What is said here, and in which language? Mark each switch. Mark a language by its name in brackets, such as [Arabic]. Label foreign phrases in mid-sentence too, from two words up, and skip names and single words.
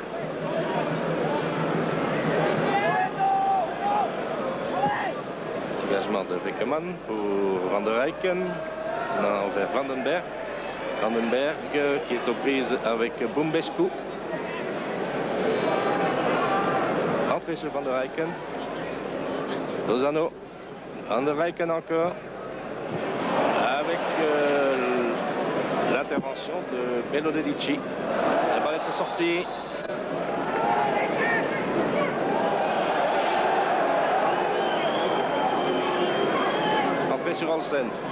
[French] Dégagement de Weckerman pour Van der Rijken. Non, vers Vandenberg. Vandenberg qui est aux prises avec Bumbescu. Entrée sur Van der Rijken. Lozano. Van der Rijken encore. Avec l'intervention de Benodivici. La balle est sortie. Entrée sur Olsen.